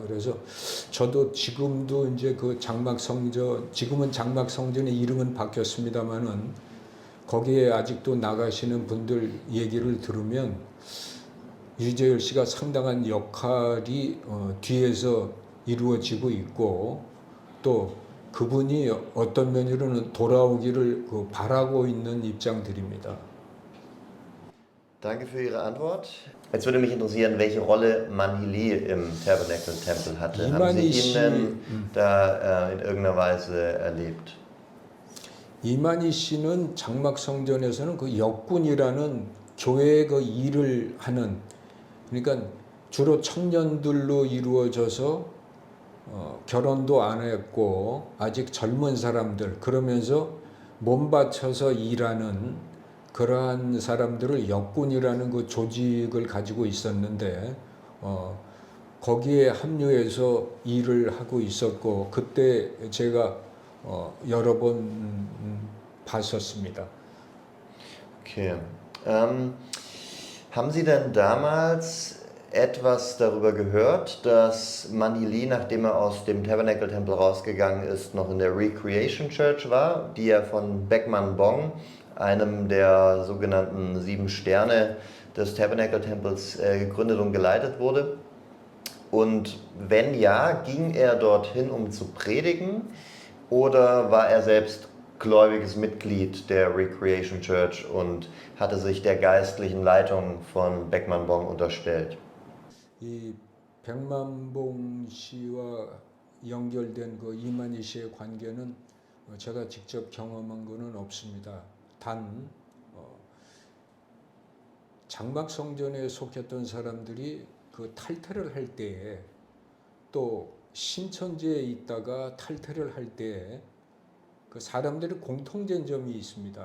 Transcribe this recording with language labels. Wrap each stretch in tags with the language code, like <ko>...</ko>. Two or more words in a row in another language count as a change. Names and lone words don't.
<ko>그래서 저도 지금도 이제 그 장막성전 지금은 장막성전의 이름은 바뀌었습니다만은 거기에 아직도 나가시는 분들 얘기를 들으면 유재열 씨가 상당한 역할이 뒤에서 이루어지고 있고 또 그분이 어떤 면으로는 돌아오기를 바라고 있는 입장들입니다.</ko> <de>Danke für Ihre Antwort. Jetzt würde mich interessieren, welche Rolle Manhili im Tabernacle-Tempel hatte. Haben Sie ihn denn da in irgendeiner Weise erlebt?</de> <ko>이만희 씨는 장막성전에서는 그 역군이라는 교회의 그 일을 하는, 그러니까 주로 청년들로 이루어져서 결혼도 안 했고 아직 젊은 사람들, 그러면서 몸 바쳐서 일하는 그러한 사람들을 역군이라는 그 조직을 가지고 있었는데 거기에 합류해서 일을 하고 있었고 그때 제가 여러 번 봤었습니다.</ko> <de>Okay. Haben Sie denn damals etwas darüber gehört, dass Manhili, nachdem er aus dem Tabernacle-Tempel rausgegangen ist, noch in der Recreation Church war, die ja von Beckman Bong, einem der sogenannten 7 Sterne des Tabernacle-Tempels, gegründet und geleitet wurde? Und wenn ja, ging er dorthin, um zu predigen, oder war er selbst gläubiges Mitglied der Recreation Church und hatte sich der geistlichen Leitung von Beckman Bong unterstellt?</de> <ko>이 백만봉 씨와 연결된 그 이만희 씨의 관계는 제가 직접 경험한 것은 없습니다. 단 장막성전에 속했던 사람들이 그 탈퇴를 할 때에 또 신천지에 있다가 탈퇴를 할 때에 그 사람들이 공통된 점이 있습니다.</ko>